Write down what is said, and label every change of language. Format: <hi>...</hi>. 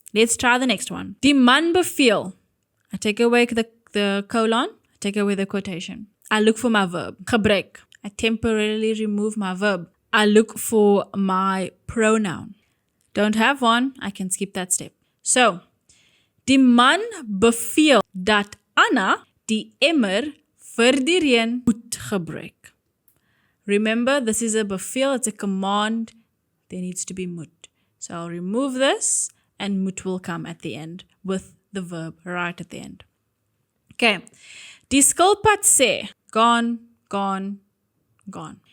<en>Let's try the next one.</en> <af>Die man beveel.</af> <en>I take away the colon, I take away the quotation. I look for my verb. Gebruik. I temporarily remove my verb. I look for my pronoun. Don't have one, I can skip that step.</en> <af>So, die man beveel dat Anna die emmer vir die reën moet gebruik.</af> <en>Remember, this is a beveel, it's a command. There needs to be moet. So I'll remove this and moet will come at the end with the verb right at the end. Okay.</en> <af>Die skilpad sê,</af> <en>gone, gone, gone.</en>